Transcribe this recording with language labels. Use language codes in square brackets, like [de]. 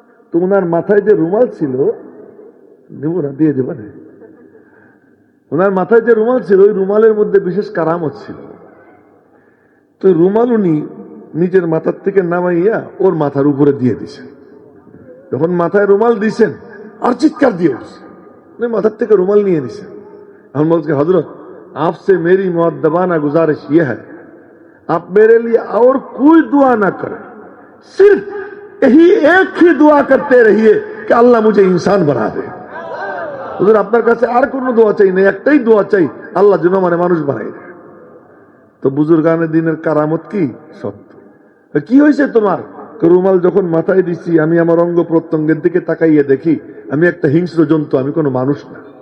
[bn] তো ওনার মাথায় যে রুমাল ছিল, দেবো না, দিয়ে দেবো না, ওনার মাথায় যে রুমাল ছিল, ওই রুমালের মধ্যে বিশেষ কারামত ছিল। তো রুমাল উনি নিজের মাথার থেকে নামাইয়া ওর মাথার উপরে দিয়ে দিছেন। যখন মাথায় রুমাল দিছেন আর চিৎকার দিয়ে উঠছে, মাথার থেকে রুমাল নিয়ে নিছেন। এখন বলছে, [hi] হজরত आपसे मेरी मुअद्दबाना गुजारिश ये है, आप मेरे लिए और कोई दुआ ना करें, सिर्फ यही एक ही दुआ करते रहिए कि अल्लाह मुझे इंसान बना दे। [bn] হুজুর আপনার কাছে আর কোনো দোয়া চাই না, একটাই দোয়া চাই, আল্লাহ যেন মানে মানুষ বানাই দেয়। তো বুজুর্গানে দিনের কারামত কি সত্য। কি হয়েছে তোমার? রুমাল যখন মাথায় দিচ্ছি, আমি আমার অঙ্গ প্রত্যঙ্গের দিকে তাকাইয়ে দেখি আমি একটা হিংস্র জন্তু, আমি কোনো মানুষ না।